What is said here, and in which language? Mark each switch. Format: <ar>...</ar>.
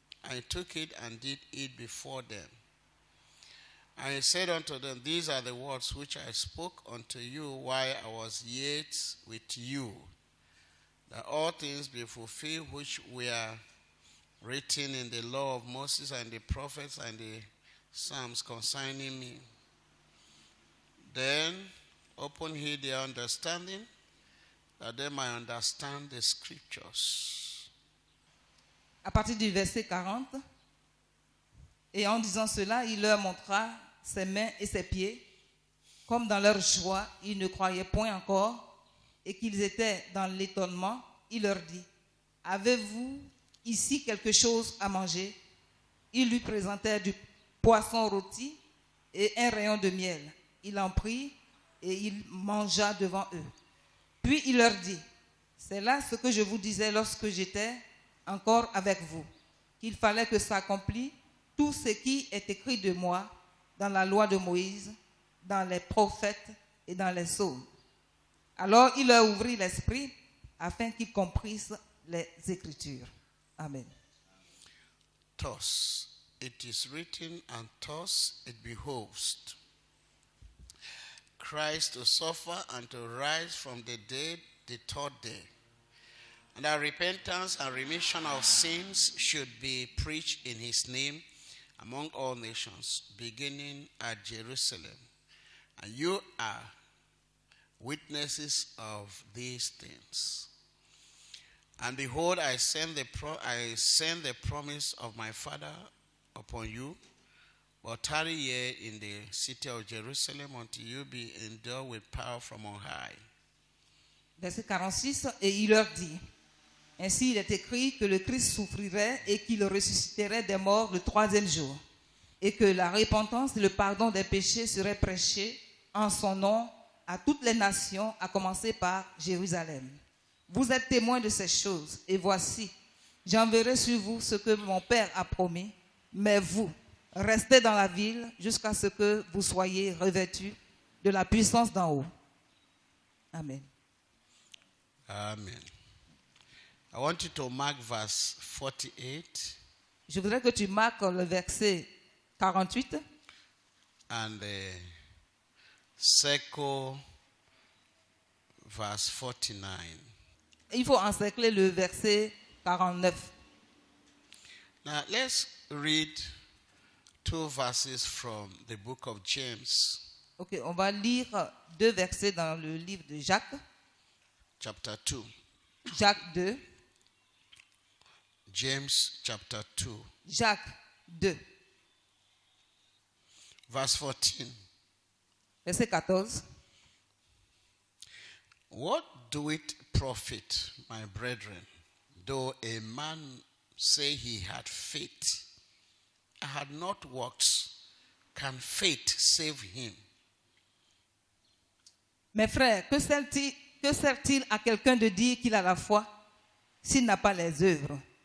<en>I took it and did eat before them. And he said unto them, these are the words which I spoke unto you while I was yet with you, that all things be fulfilled which were written in the law of Moses and the prophets and the Psalms concerning me. Then open he their understanding, that they might understand the scriptures.</en> <fr>À partir du verset 40, et en disant cela, il leur montra ses mains et ses pieds. Comme dans leur joie, ils ne croyaient point encore et qu'ils étaient dans l'étonnement, il leur dit, avez-vous ici quelque chose à manger? Ils lui présentèrent du poisson rôti et un rayon de miel. Il en prit et il mangea devant eux. Puis il leur dit, c'est là ce que je vous disais lorsque j'étais encore avec vous, qu'il fallait que s'accomplisse tout ce qui est écrit de moi dans la loi de Moïse, dans les prophètes et dans les psaumes. Alors il leur ouvrit l'esprit afin qu'ils comprissent les Écritures. Amen.</fr> <en>Thus it is written, and thus it behoves Christ to suffer and to rise from the dead the third day, and that repentance and remission of sins should be preached in his name among all nations, beginning at Jerusalem. And you are witnesses of these things. And behold, I send the promise of my Father upon you, but tarry ye in the city of Jerusalem until you be endued with power from on high.</en> <fr>Verset 46, et il leur dit, ainsi il est écrit que le Christ souffrirait et qu'il ressusciterait des morts le troisième jour, et que la repentance et le pardon des péchés seraient prêchés en son nom à toutes les nations, à commencer par Jérusalem. Vous êtes témoins de ces choses, et voici, j'enverrai sur vous ce que mon Père a promis, mais vous, restez dans la ville jusqu'à ce que vous soyez revêtus de la puissance d'en haut. Amen.</fr> <en>Amen. I want you to mark verse 48.</en> <fr>Je voudrais que tu marques le verset 48</fr> <en>and circle verse 49.</en> <fr>Il faut encercler le verset 49.</fr> <en>Now let's read two verses from the book of James.</en> <fr>Ok, on va lire deux versets dans le livre de Jacques.</fr> <en>Chapter 2.</en> <fr>Jacques 2.</fr> <en>James chapter 2.</en> <fr>Jacques 2.</fr> <en>Verse 14.</en> <fr>Verset 14.</fr> <en>What do it profit, my brethren, though a man say he had faith, and had not works? Can faith save him?</en> <fr>Mes frères, que sert-il à quelqu'un de dire qu'il a la foi s'il n'a pas les œuvres?</fr>